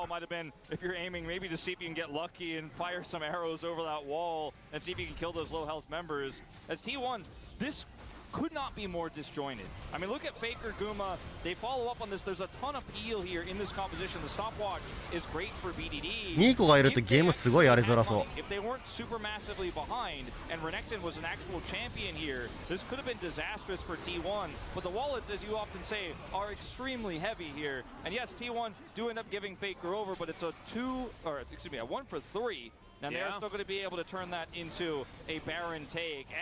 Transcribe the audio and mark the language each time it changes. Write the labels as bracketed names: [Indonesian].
[English] Might have been if you're aiming maybe to see if you can get lucky and fire some arrows over that wall and see if you can kill those low health members. As T1, this could not be more disjointed. I mean, look at Faker, Guma. They follow up on this. There's a ton of peel here in this composition. The stopwatch is great for BDD. [Japanese] ニーコがいるとゲームすごいやりづらそう。 [English] If they weren't super massively behind and Renekton was an actual champion here, this could have been disastrous for T1. But the wallets, as you often say, are extremely heavy here. And yes, T1 do end up giving Faker over, but it's a 1 for 3. And they're still going to be able to turn that into a Baron take.